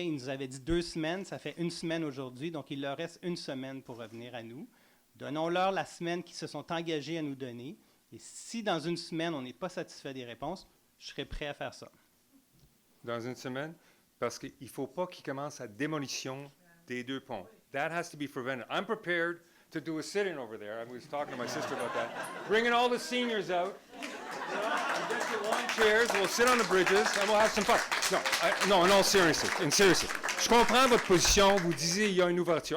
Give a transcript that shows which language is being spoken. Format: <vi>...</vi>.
<fr>Ils nous avaient dit 2 semaines. Ça fait 1 semaine aujourd'hui, donc il leur reste 1 semaine pour revenir à nous. Donnons-leur la semaine qu'ils se sont engagés à nous donner. Et si dans 1 semaine, on n'est pas satisfait des réponses, je serai prêt à faire ça. dans une semaine, parce qu'il ne faut pas qu'il commence la démolition des 2 ponts.</fr> <en>That has to be prevented. I'm prepared to do a sit-in over there. I was talking to my sister about that. Bringing all the seniors out, get your lawn chairs, we'll sit on the bridges, and we'll have some fun. No, in all seriousness.</en> <fr>Je comprends votre position. Vous disiez il y a une ouverture.</fr>